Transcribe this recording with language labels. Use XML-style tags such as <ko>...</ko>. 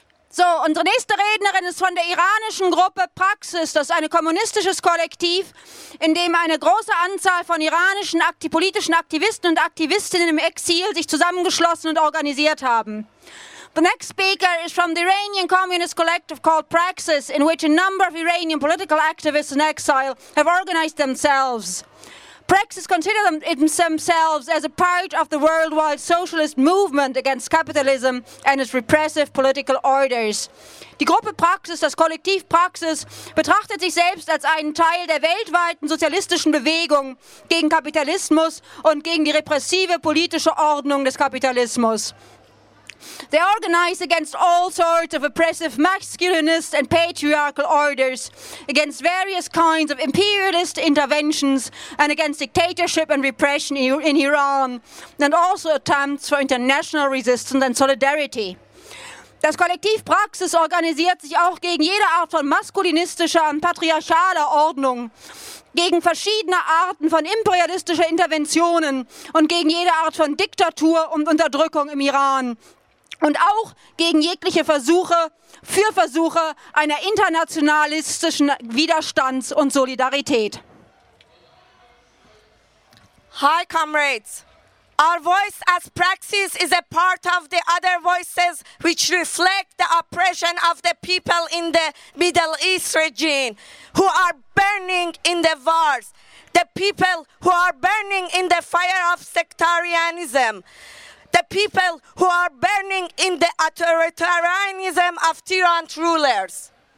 <de>So, unsere nächste Rednerin ist von der iranischen Gruppe Praxis. Das ist ein kommunistisches Kollektiv, in dem eine große Anzahl von iranischen politischen Aktivisten und Aktivistinnen im Exil sich zusammengeschlossen und organisiert haben.</de> <en>The next speaker is from the Iranian communist collective called Praxis, in which a number of Iranian political activists in exile have organized themselves. Praxis consider themselves as a part of the worldwide socialist movement against capitalism and its repressive political orders.</en> <de>Die Gruppe Praxis, das Kollektiv Praxis, betrachtet sich selbst als einen Teil der weltweiten sozialistischen Bewegung gegen Kapitalismus und gegen die repressive politische Ordnung des Kapitalismus.</de> <en>They organize against all sorts of oppressive masculinist and patriarchal orders, against various kinds of imperialist interventions, and against dictatorship and repression in Iran, and also attempts for international resistance and solidarity.</en> <de>Das Kollektiv Praxis organisiert sich auch gegen jede Art von maskulinistischer und patriarchaler Ordnung, gegen verschiedene Arten von imperialistischer Interventionen und gegen jede Art von Diktatur und Unterdrückung im Iran. Und auch gegen jegliche Versuche einer internationalistischen Widerstands- und Solidarität.</de> <en>Hi, comrades. Our voice as Praxis is a part of the other voices which reflect the oppression of the people in the Middle East region who are burning in the wars, the people who are burning in the fire of sectarianism, the people who are burning in the authoritarianism of tyrant rulers.</en>